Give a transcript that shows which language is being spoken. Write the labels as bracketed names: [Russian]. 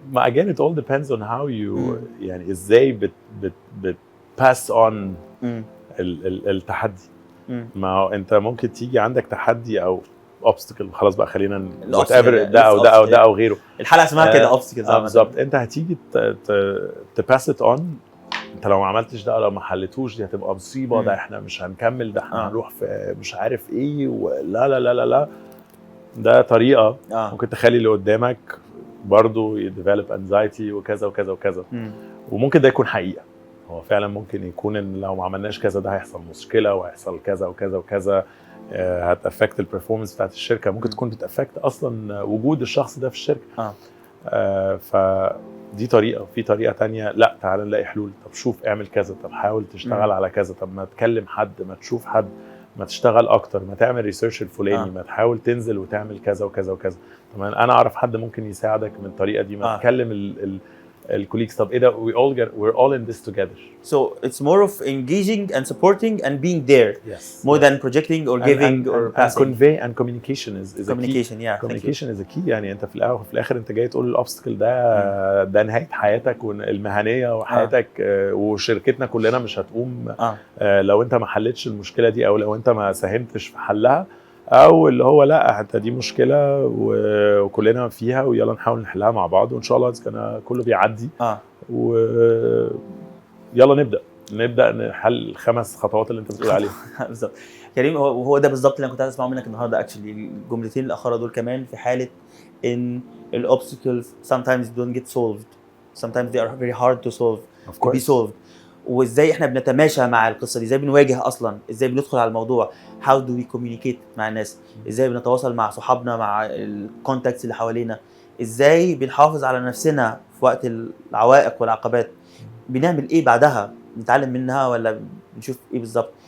[English] Again it all depends on how you يعني [Arabic] ازاي بت [English] pass on التحدي. [Arabic] ما هو انت ممكن تيجي عندك تحدي او obstacle خلاص بقى خلينا whatever ده او غيره. الحلقه اسمها كده obstacles. بالظبط. انت هتيجي pass it on. انت لو ما عملتش ده لو ما حلتوش دي هتبقى مصيبه. ده احنا مش هنكمل ده احنا هنروح في مش عارف ايه لا لا لا لا لا. ده طريقه ممكن تخلي اللي قدامك برضو يديفلوب انزايتي وكذا وكذا وكذا. وممكن ده يكون حقيقه. هو فعلا ممكن يكون ان لو ما عملناش كذا ده هيحصل مشكله وهيحصل كذا وكذا وكذا هتافكت البرفورمانس بتاعت الشركه. ممكن تكون بتافكت اصلا وجود الشخص ده في الشركه. ف دي طريقه، وفي طريقه تانية لا تعال نلاقي حلول. طب شوف اعمل كذا، طب حاول تشتغل على كذا، طب ما تكلم حد، ما تشوف حد، ما تشتغل اكتر، ما تعمل ريسيرش الفلاني، ما تحاول تنزل وتعمل كذا وكذا وكذا. طب انا اعرف حد ممكن يساعدك من الطريقه دي، ما تكلم الكوليكس. طب ايه ده، [English] we're all in this together. So it's more of engaging and supporting and being there. Yes. More than projecting or giving or passing. And convey and communication is communication. a key. Yeah. Communication is a key. [Arabic] يعني انت في الاول وفي الاخر انت جاي تقول الاوبستكل ده نهايه حياتك المهنيه وحياتك وشركتنا كلنا مش هتقوم لو انت ما حلتش المشكله دي، او لو انت ما ساهمتش في حلها، او اللي هو لا انت دي مشكله وكلنا فيها ويلا نحاول نحلها مع بعض وان شاء الله كان كله بيعدي. ويلا نبدا نحل الخمس خطوات اللي انت بتقول عليهم. بالظبط كريم، هو ده بالظبط اللي انا كنت عايز اسمعه منك النهارده. اكشلي الجملتين الاخيره دول كمان في حاله ان الاوبستكلز [English] sometimes don't get solved, sometimes they are very hard to solve, to be solved. [Arabic] وازاي احنا بنتماشى مع القصه دي، ازاي بنواجه اصلا، ازاي بندخل على الموضوع، [English] how do we communicate [Arabic] مع الناس، ازاي بنتواصل مع صحابنا، مع الكونتاكتس اللي حوالينا، ازاي بنحافظ على نفسنا في وقت العوائق والعقبات، بنعمل ايه بعدها، نتعلم منها ولا بنشوف ايه بالظبط.